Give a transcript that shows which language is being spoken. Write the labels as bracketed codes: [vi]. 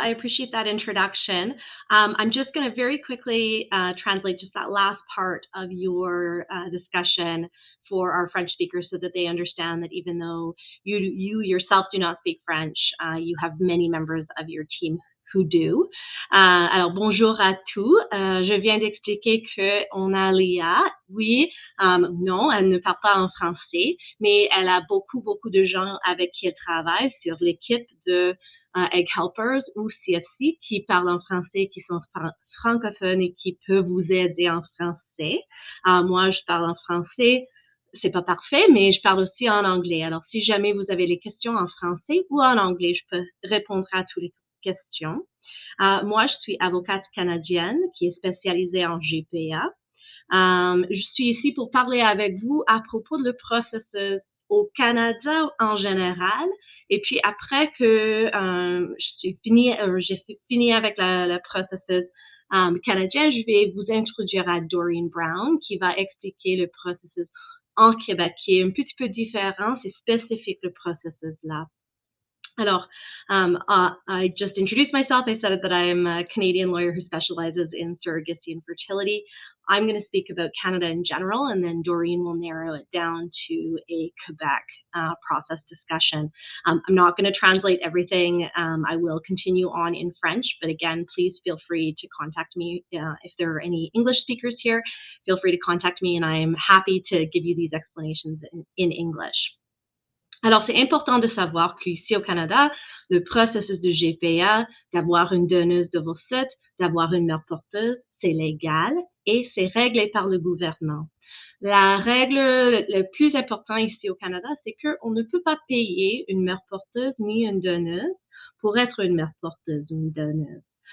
[en] I appreciate that introduction. I'm just going to very quickly translate just that last part of your discussion for our French speakers, so that they understand that even though you yourself do not speak French, you have many members of your team who do. [fr] Alors, bonjour à tous. Je viens d'expliquer qu'on a Leia. Oui, non, elle ne parle pas en français, mais elle a beaucoup de gens avec qui elle travaille sur l'équipe de Egg Helpers ou CFC qui parlent en français, qui sont francophones et qui peuvent vous aider en français. Moi, je parle en français. C'est pas parfait, mais je parle aussi en anglais. Alors, si jamais vous avez les questions en français ou en anglais, je peux répondre à toutes les questions. Moi, je suis avocate canadienne qui est spécialisée en GPA. Je suis ici pour parler avec vous à propos de le processus au Canada en général. Et puis après que j'ai fini avec le processus canadien, je vais vous introduire à Doreen Brown qui va expliquer le processus en Québec, qui est un petit peu différent, c'est spécifique le processus là. [en] Alors, I just introduced myself. I said that I am a Canadian lawyer who specializes in surrogacy and fertility. I'm going to speak about Canada in general, and then Doreen will narrow it down to a Quebec process discussion. I'm not going to translate everything. I will continue on in French, but again, please feel free to contact me if there are any English speakers here. Feel free to contact me, and I am happy to give you these explanations in English. [fr] Alors, c'est important de savoir qu'ici au Canada, le processus de GPA, d'avoir une donneuse d'ovocytes, d'avoir une mère porteuse, c'est légal et c'est réglé par le gouvernement. La règle le plus importante ici au Canada, c'est qu'on ne peut pas payer une mère porteuse ni une donneuse pour être une mère porteuse ou une donneuse.